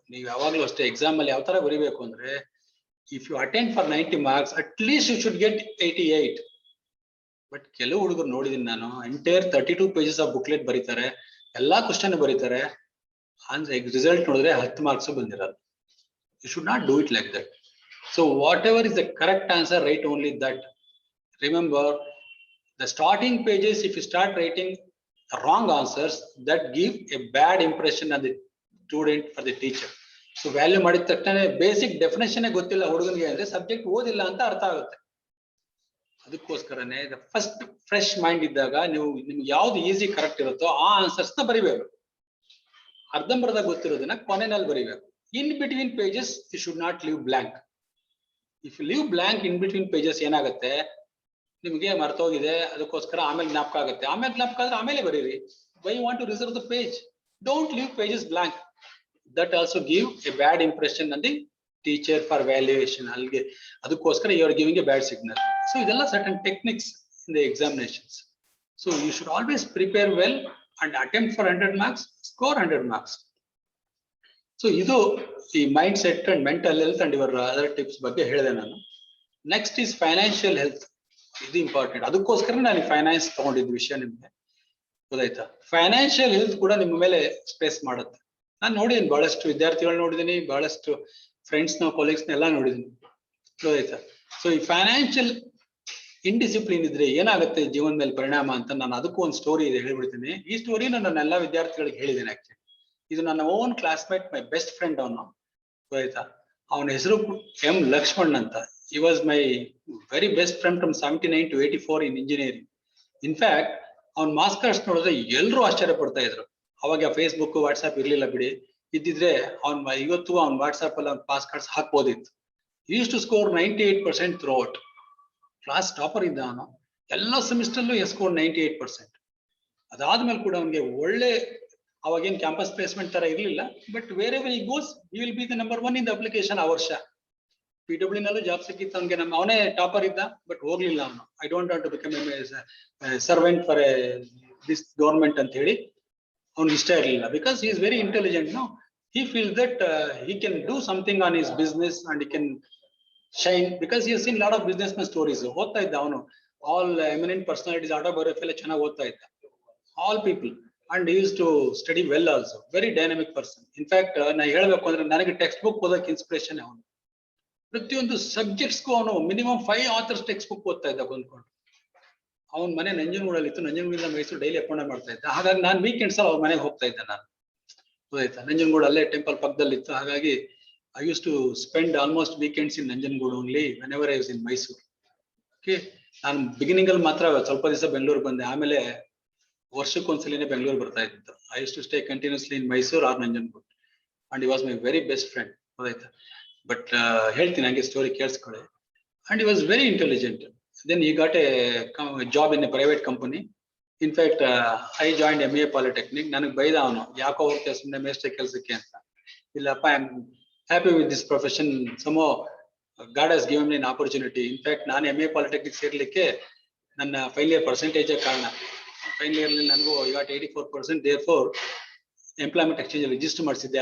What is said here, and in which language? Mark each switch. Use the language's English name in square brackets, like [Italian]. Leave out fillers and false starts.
[Kannada] ನೀವು ಯಾವಾಗ್ಲೂ ಅಷ್ಟೇ ಎಕ್ಸಾಮ್ ಅಲ್ಲಿ ಯಾವ ತರ ಬರೀಬೇಕು ಅಂದ್ರೆ, [English] If you attend for 90 marks at least you should get 88. [Kannada] But ಕೆಲವು ಹುಡುಗರು ನೋಡಿದೀನಿ ನಾನು, ಎಂಟೈರ್ 32 pages ಆಫ್ ಬುಕ್ಲೆಟ್ ಬರೀತಾರೆ, ಎಲ್ಲಾ ಕ್ವಶನ್ ಬರೀತಾರೆ. ಅಂದ್ರೆ ರಿಸಲ್ಟ್ ನೋಡಿದ್ರೆ 10 marks ಬಂದಿರೋದು. [English] You should not do it like that. So whatever is the correct answer, right only that. Remember, the starting pages, if you start writing wrong answers, that give a bad impression on the student for the teacher. [Kannada] So value ಮಾಡಿದ ತಕ್ಷಣ basic definition ಗೊತ್ತಿಲ್ಲ ಹುಡುಗನಿಗೆ ಅಂದ್ರೆ subject ಓದಿಲ್ಲ ಅಂತ ಅರ್ಥ ಆಗುತ್ತೆ. ಅದಕ್ಕೋಸ್ಕರನೇ ಫಸ್ಟ್ ಫ್ರೆಶ್ ಮೈಂಡ್ ಇದ್ದಾಗ ನಿಮ್ಗೆ ಯಾವ್ದು ಈಸಿ ಕರೆಕ್ಟ್ ಇರುತ್ತೋ ಆ ಆನ್ಸರ್ಸ್ ನ ಬರಿಬೇಕು. ಅರ್ಧಂಬರ್ಧ ಗೊತ್ತಿರೋದನ್ನ ಕೊನೆಯಲ್ಲಿ ಬರಿಬೇಕು. [English] In between pages you should not leave blank. If you leave blank in between pages [Kannada] ಏನಾಗುತ್ತೆ, ನಿಮಗೆ ಮರ್ತೋಗಿದೆ, ಅದಕ್ಕೋಸ್ಕರ ಆಮೇಲೆ ಜ್ಞಾಪಕ ಆಗುತ್ತೆ. ಆಮೇಲೆ ಜ್ಞಾಪಕ ಆದ್ರೆ ಆಮೇಲೆ ಬರೀರಿ. [English] Why want to reserve the page? Don't leave pages blank. That also give a bad impression on the teacher for valuation. [Kannada] Adukoskara [English] you are giving a bad signal. So [Kannada] idella [English] certain techniques in the examinations. So you should always prepare well and attempt for 100 marks, score 100 marks. So idu the mindset and mental health and your other tips ಬಗ್ಗೆ ಹೇಳಿದೆ ನಾನು. Next is financial health. [Kannada] ಇದು important. ಅದಕ್ಕೋಸ್ಕರ ನಾನು finance ತಗೊಂಡಿದ್ದ ವಿಷಯ ನಿಮ್ಗೆ ಗೊತ್ತಾಯ್ತಾ. ಫೈನಾನ್ಷಿಯಲ್ ಹೆಲ್ತ್ ಕೂಡ ನಿಮ್ಮ ಮೇಲೆ ಸ್ಟ್ರೆಸ್ ಮಾಡುತ್ತೆ. ನಾನು ನೋಡಿದ್ದೀನಿ, ಬಹಳಷ್ಟು ವಿದ್ಯಾರ್ಥಿಗಳು ನೋಡಿದ್ದೀನಿ, ಬಹಳಷ್ಟು ಫ್ರೆಂಡ್ಸ್ ನ ಕೊಲೀಗ್ಸ್ ಎಲ್ಲ ನೋಡಿದ್ದೀನಿ, ಗೊತ್ತಾಯ್ತಾ. ಸೊ ಈ ಫೈನಾನ್ಷಿಯಲ್ ಇಂಡಿಸಿಪ್ಲಿನ್ ಇದ್ರೆ ಏನಾಗುತ್ತೆ ಜೀವನ ಮೇಲೆ ಪರಿಣಾಮ ಅಂತ ನಾನು ಅದಕ್ಕೂ ಒಂದು ಸ್ಟೋರಿ ಇದೆ ಹೇಳ್ಬಿಡ್ತೀನಿ. ಈ ಸ್ಟೋರಿ ನಾನು ಎಲ್ಲ ವಿದ್ಯಾರ್ಥಿಗಳಿಗೆ ಹೇಳಿದ್ದೇನೆ. ಆಕ್ಚುಲಿ ಇದು ನನ್ನ own classmate, my best friend ಅವನು, ಗೊತ್ತಾಯ್ತಾ. ಅವನ ಹೆಸರು ಎಂ ಲಕ್ಷ್ಮಣ್ ಅಂತ. [English] He was my very best friend from 79 to 84 in engineering. [Kannada] In fact, ಅವ್ನ ಮಾರ್ಕ್ಸ್ ಕಾರ್ಡ್ಸ್ ನೋಡಿದ್ರೆ ಎಲ್ಲರೂ ಆಶ್ಚರ್ಯ ಪಡ್ತಾ ಇದ್ರು. ಅವಾಗ ಫೇಸ್ಬುಕ್ ವಾಟ್ಸ್ಆಪ್ ಇರ್ಲಿಲ್ಲ ಬಿಡಿ, ಇದ್ದಿದ್ರೆ ಅವ್ನ ಇವತ್ತು ಅವ್ನ ವಾಟ್ಸ್ಆಪ್ ಅಲ್ಲಿ ಅವ್ನ pass cards ಹಾಕ್ಬೋದಿತ್ತು. [English] Used to score 98% throughout. [Kannada] Class topper ಇದ್ದ ಅವನು. ಎಲ್ಲ ಸೆಮಿಸ್ಟರ್ಲ್ಲೂ ಸ್ಕೋರ್ 98%. ಅದಾದ್ಮೇಲೆ ಕೂಡ ಅವನಿಗೆ ಒಳ್ಳೆ, ಅವಾಗೇನು ಕ್ಯಾಂಪಸ್ ಪ್ಲೇಸ್ಮೆಂಟ್ ತರ ಇರ್ಲಿಲ್ಲ, [English] but wherever he goes he will be the number 1 in the application [Kannada] ಆ ವರ್ಷ. PW ನಲ್ಲೂ ಜಾಬ್ ಸಿಕ್ಕಿತ್ತು ಅವನಿಗೆ. ಅವನೇ ಟಾಪರ್ ಇದ್ದ, ಬಟ್ ಹೋಗ್ಲಿಲ್ಲ ಅವನು. [English] I don't want to become servant for this government [Kannada] ಅಂತ ಹೇಳಿ ಅವ್ನಿಗೆ ಇಷ್ಟ ಇರಲಿಲ್ಲ. [English] Because he is very intelligent. No, he feels that he can do something on his business and he can shine, because he has seen lot of businessman stories. [Kannada] ಓದ್ತಾ ಇದ್ದ ಅವನು, [English] all eminent personalities autobiography [Kannada] ಎಲ್ಲ ಚೆನ್ನಾಗಿ ಓದ್ತಾ ಇದ್ದ, [English] all people, and he used to study well also. Very dynamic person. [Kannada] In fact, ನಾ ಹೇಳ್ಬೇಕು ಅಂದ್ರೆ ನನಗೆ ಟೆಕ್ಸ್ಟ್ ಬುಕ್ ಓದೋಕೆ ಇನ್ಸ್ಪಿರೇಷನ್ ಅವನು. ಪ್ರತಿಯೊಂದು ಸಬ್ಜೆಕ್ಟ್ಸ್ಗೂ ಅವನು ಮಿನಿಮಮ್ 5 ಆಥರ್ಸ್ ಟೆಕ್ಸ್ಟ್ ಬುಕ್ ಓದ್ತಾ ಇದ್ದ ಬಂದ್ಕೊಂಡು. ಅವನ ಮನೆ ನಂಜನಗೂಡಲ್ಲಿ ಇತ್ತು, ನಂಜನಗೂಡಿಂದ ಮೈಸೂರು ಡೈಲಿ ಅಪ್ ಅಂಡ್ ಮಾಡ್ತಾ ಇದ್ದ. ಹಾಗಾಗಿ ನಾನು ವೀಕೆಂಡ್ಸ್ ಅಲ್ಲಿ ಅವ್ರ ಮನೆಗೆ ಹೋಗ್ತಾ ಇದ್ದೆ ನಾನು, ಗೊತ್ತಾಯ್ತಾ. ನಂಜನಗೂಡು ಅಲ್ಲೇ ಟೆಂಪಲ್ ಪಕ್ಕದಲ್ಲಿ ಇತ್ತು. ಹಾಗಾಗಿ [English] I used to spend almost weekends in Nanjangud only whenever I was in Mysore. [Kannada] Okay, ನಾನು ಬಿಗಿನಿಂಗ್ ಅಲ್ಲಿ ಮಾತ್ರ ಸ್ವಲ್ಪ ದಿವಸ ಬೆಂಗಳೂರು ಬಂದೆ, ಆಮೇಲೆ ವರ್ಷಕ್ಕೊಂದ್ಸಲಿನೇ ಬೆಂಗಳೂರು ಬರ್ತಾ ಇತ್ತು. [English] I used to stay continuously in Mysore or Nanjangud, and he was my very best friend, ಗೊತ್ತಾಯ್ತಾ. [Kannada] ಬಟ್ ಹೇಳ್ತೀನಿ ಹಂಗೆ ಸ್ಟೋರಿ ಕೇಳಿಸ್ಕೊಳ್ಳಿ. [English] And he was very intelligent. Then he got a job in a private company. In fact, I joined MA Polytechnic. [Kannada] ನನಗೆ ಬೈದ ಅವನು, ಯಾಕೋ ಹೋಗ್ತೇವೆ ಸುಮ್ಮನೆ ಮೇಸ್ಟ್ರಿ ಕೆಲಸಕ್ಕೆ ಅಂತ. ಇಲ್ಲಪ್ಪ, [English] I am happy with this profession. Somehow god has given me an opportunity. [Kannada] In fact ನಾನು MA Polytechnic ಸೇರ್ಲಿಕ್ಕೆ ನನ್ನ ಫೈನಲ್ ಇಯರ್ ಪರ್ಸೆಂಟೇಜ್ ಕಾರಣ. ಫೈನಲ್ ಇಯರ್ ನನಗೂ got 84%. therefore employment exchange register ಮಾಡಿಸಿದ್ದೆ.